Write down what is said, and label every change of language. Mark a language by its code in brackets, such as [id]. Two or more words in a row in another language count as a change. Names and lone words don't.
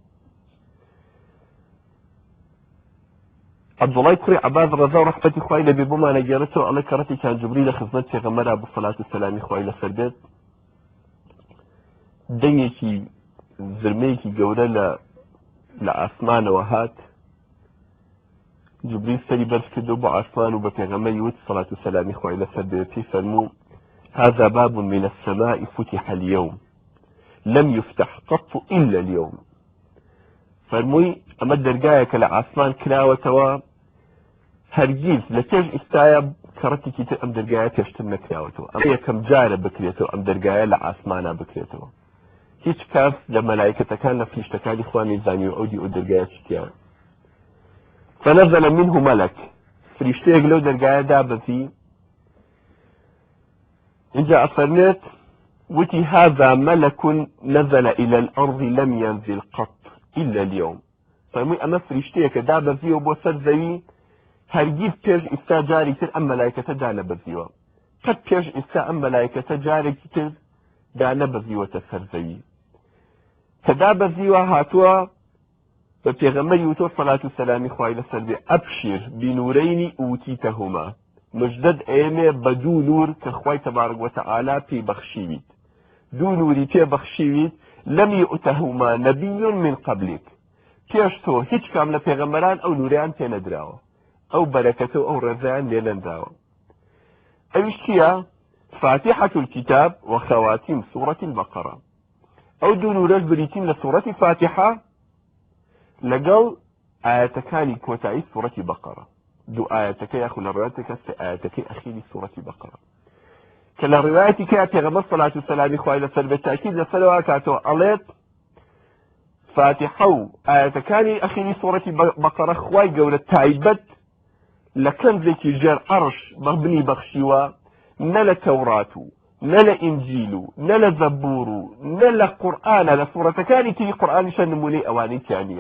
[ckb] عەبدوڵای کوڕی عەباس ڕەزا و ڕەحمەتی خوای لەبێ بۆمانە گێڕێتەوە ئەڵێ کە ڕەتێکیان جوبریل لە خزمەت پێغەمبەرا بوو سەلات و سەلامی خوای لەسەر بێت، دەنگێکی زرمەیەکی گەورە لە ئاسمانەوە هات. جوبریل سەری بەرز کردو بۆ ئاسمان و بە پێغەمبەری وت سەلات و سەلامی خوای لەسەر بێت، پێی فەرموو [ar] هذا باب من السماء فتح اليوم لم يفتح قط إلا اليوم. [ckb] فەرمووی ئەمە دەرگایەکە لە ئاسمان کراوەتەوە، هەرگیز لە پێش ئێستایە کە ڕەتێکی تر ئەم دەرگایە پێشتر نەکراوەتەوە. ئەمە یەکەم جارە بکرێتەوە، ئەم دەرگایە لە ئاسمانە بکرێتەوە. هیچ کەس لە مەلایکەتەکان لە فریشتەکانی خوا نەیزانی و ئەو دەرگایە چیتیایە. [ar] فنزل منه ملك، [ckb] فریشتەیەک لەو دەرگایە دابەزی. اینجا ئەفەرمێت وتی [ar] هذا ملك نزل إلى الأرض لم ينزل قط إلا اليوم. [ckb] فەرمووی ئەمە فریشتەیەکە دابەزیەوە بۆ سەر زەوی، هەرگیز پێش ئێستا جارێکی تر ئەم مەلایکەتە دانەبەزیوە، قەت پێش ئێستا ئەم مەلایکەتە جارێکی تر دانەبەزیوەتە سەر زەوی. کە دابەزیوە هاتووە بە پێغەمبەری وتۆ سەلات و سەلامی خوای لەسەر بێ [ar] ئەبشیر بنورەینی ئوتیتەهوما، [ckb] مژدەد ئێمێ بە دوو نور کە خوای تەبارەک وەتەعالا پێی بەخشیویت، دوو نوری پێ بەخشیویت [ar] لەم یؤتەهوما نەبی من قەبلیک، [ckb] پێش تۆ هیچ کام لە پێغەمبەران ئەو نوریان پێ نەدراوە، ئەو بەرەکەتە و ئەو ڕێزەیان لێ نەنداوە. ئەویش چییە؟ [ar] فاتحة الكتاب وخواتيم سورة البقرة. [ckb] ئەو دوو نورەش بریتین لە سوورەتی فاتحە لەگەڵ ئاەتەکانی کۆتایی سوورەتی بەقەرە، دوو ئاەتەکە یاخو لە ڕێواتێکە سێ ئاەتەکەی ئەخیری سوورەتی بەقەرە کە لە ڕێوایەتی کە پێغەمبەر سەلات و سەلامی خوای لەسەر بێت تاکید لەسەرەوە کاتەوە ئەڵێت فاتحە و ئاەتەکانی ئەخیری سوورەتی بەقەرە خوای گەورە تایبەت لە کەنزێکی ژێر عەرش بەبنی بەخشیوە، نە لە تەورات و نە لە ئینجیل و نە لە زەبوور و نە لە قورئانە، لە سوورەتەکانی تری قورئانیشە نمونەی ئەوانەی تیانە.